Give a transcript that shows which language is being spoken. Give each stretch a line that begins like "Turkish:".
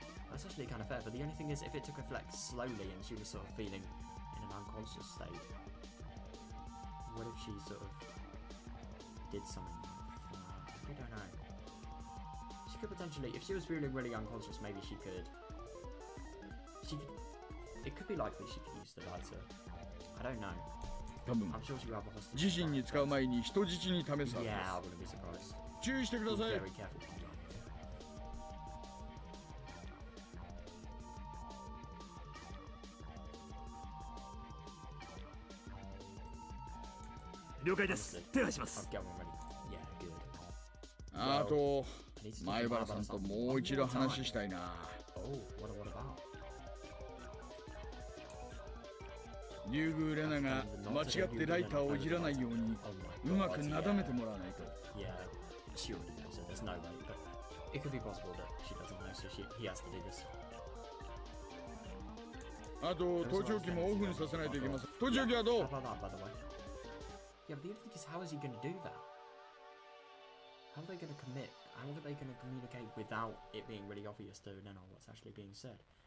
English: That's actually kind of fair, but the only thing is, if it took effect slowly and she was sort of feeling in an unconscious state, what if she sort of did something? We don't know. She could potentially, if she was feeling really unconscious, maybe she could. It could be likely she could use the lighter. I don't know.
Japanese: 多分
English: I'm sure she will have a hostage.
Japanese: 自身に使う前に人質に試すはずです。
English: Yeah, I wouldn't be surprised.
Japanese: 注意してくだ
English: Be
Japanese: さい。
English: very careful.
Japanese: 了解です。手配します。
English: I'll get one ready. Yeah, good.
Japanese: あと前原さんともう一度話したいな。
English: Oh, what about?
Japanese: 竜宮レナが間違ってライターをいじらないようにうまくなだめてもらわないと。
English: Yeah, she already knows it. There's no way, but it could be possible that she doesn't know, so he has to do this.
Japanese: あと盗聴器もオフにさせないといけません。盗聴器はどう？
English: How about that, by the way? Yeah, but the only thing is, how is he going to do that? How are they going to commit? How are they going to communicate without it being really obvious to Rena what's actually being said?